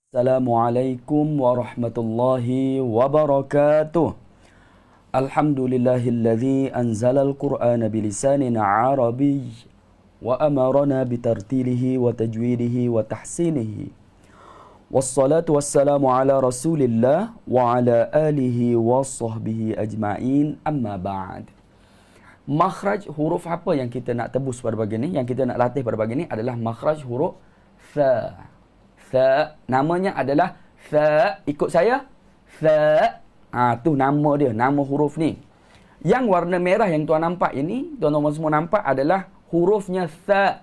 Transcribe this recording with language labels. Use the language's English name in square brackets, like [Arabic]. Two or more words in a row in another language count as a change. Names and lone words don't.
[Arabic] السلام عليكم ورحمة الله وبركاته. الحمد لله الذي أنزل القرآن بلسان عربي وأمرنا بترتيله وتجويده وتحسينه. والصلاة والسلام على رسول الله وعلى آله وصحبه أجمعين. أما بعد. [Malay] Makhraj huruf apa yang kita nak tebus pada pagi ni, yang kita nak latih pada pagi ni adalah makhraj huruf tha. Tha, namanya adalah tha. Ikut saya. Tha. Tu nama dia, nama huruf ni. Yang warna merah yang tuan nampak ini, tuan-tuan semua nampak adalah hurufnya tha.